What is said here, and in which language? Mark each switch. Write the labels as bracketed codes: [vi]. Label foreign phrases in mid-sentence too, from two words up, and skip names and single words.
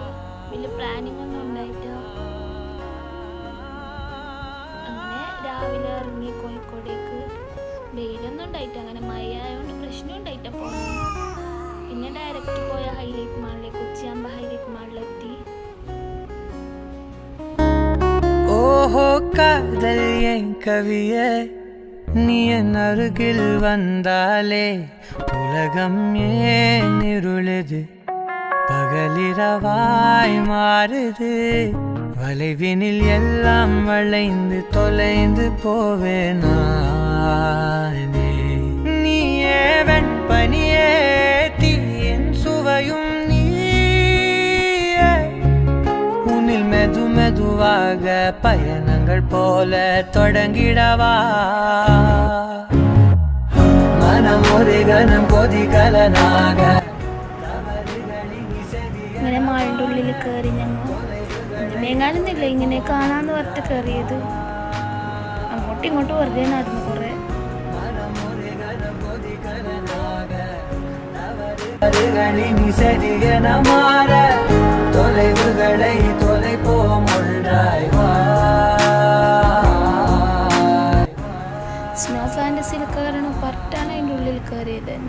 [ml] വലിയ പ്ലാനിങ് ഒന്നും ഉണ്ടായിട്ടോ. അങ്ങനെ രാവിലെ ഇറങ്ങി കോഴിക്കോടേക്ക്. വെയിലൊന്നും ഉണ്ടായിട്ട് അങ്ങനെ മഴ ആയതുകൊണ്ട് പ്രശ്നം ഉണ്ടായിട്ടാ പോകുന്നത്. പിന്നെ ഡയറക്റ്റ് പോയ ഹൈലൈറ്റ് മാളിലേക്ക്, ഉച്ചയാകുമ്പോൾ ഹൈലൈറ്റ് മാളിലെത്തി. [ta] ஓஹோ காதல் என் கவியே, நீ என் அருகில் வந்தாலே உலகம் ஏன் இருளுது, பகலிரவாய் மாறுது, வளைவினில் எல்லாம் வளைந்து தொலைந்து போவேனானே. நீயே வெண்பனியே, தீயின் சுவையும் நீயே, உன்னில் மெது மெதுவாக பயணங்கள் போல தொடங்கிடவா. மனம் ஒரு கணம் கொதிகலனாக. [ml] ഇങ്ങനെ മാളിൻ്റെ ഉള്ളിൽ കയറി. ഞങ്ങൾ മേങ്ങാനൊന്നുമില്ല, ഇങ്ങനെ കാണാന്ന് പറഞ്ഞിട്ട് കയറിയത്. അങ്ങോട്ടും ഇങ്ങോട്ടും വെറുതെ നടന്നു കുറേ. സ്നോ ഫാൻറ്റസിയിൽ കയറണം പറഞ്ഞിട്ടാണ് അതിൻ്റെ ഉള്ളിൽ കയറിയത് തന്നെ.